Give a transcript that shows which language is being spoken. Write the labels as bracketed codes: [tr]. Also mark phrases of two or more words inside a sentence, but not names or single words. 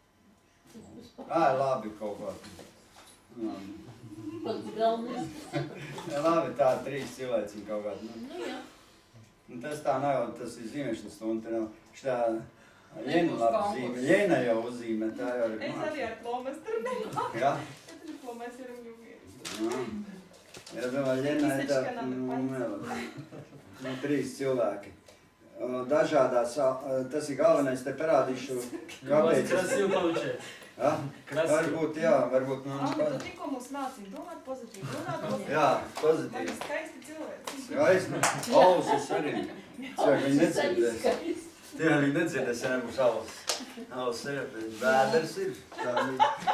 [lv] Labi kaut kā. Labi. Pats galvenais. Labi, tā 3 cilvēki kaut kā. Nu jā. Nu, tas tā nav, tas ir zīmēšanas stunda, tā nav. Šitā Jena labi zīmē, Jena jau uzzīmē, tā jau ir Es arī ar flomastru nemāku. Jā? [ru] Это же фломастером не умею. [lv] Jā. Es domāju, Jena ir tā, nu, 3 cilvēki. Dažādās, tas ir galvenais, te parādīšu, kāpēc. [ru] Красиво получается. [lv] Ja? [ru] Красиво. [lv] Varbūt, jā, varbūt, nu, Tu tikko mums mācīji domāt pozitīvi, runāt pozitīvi. jā, Man pozitīvi. ir skaisti cilvēki. Skaisti. Ausis arī. Cilvēki viņi nedzirdēs. Skaisti. Tie viņi nedzirdēs, ja nebūs ausis. Ausis ir, bet bēders ir. Tā ir.